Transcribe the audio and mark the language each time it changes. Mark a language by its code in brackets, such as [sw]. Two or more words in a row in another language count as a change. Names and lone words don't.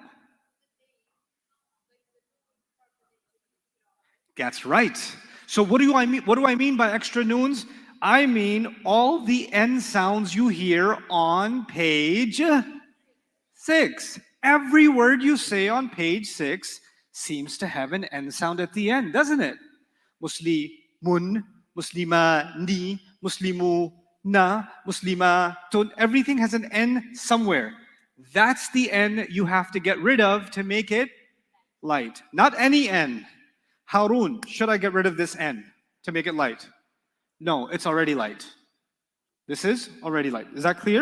[en] That's right. So what do I mean? What do I mean by extra noons? I mean all the N sounds you hear on page 6. Every word you say on page 6 seems to have an N sound at the end, doesn't it? [ar] مسلمٌ مسلمانِ مسلمُ, نا مسلماتٌ. [en] Everything has an N somewhere. That's the N you have to get rid of to make it light. Not any N. Harun, should I get rid of this N to make it light? No, it's already light. This is already light. Is that clear?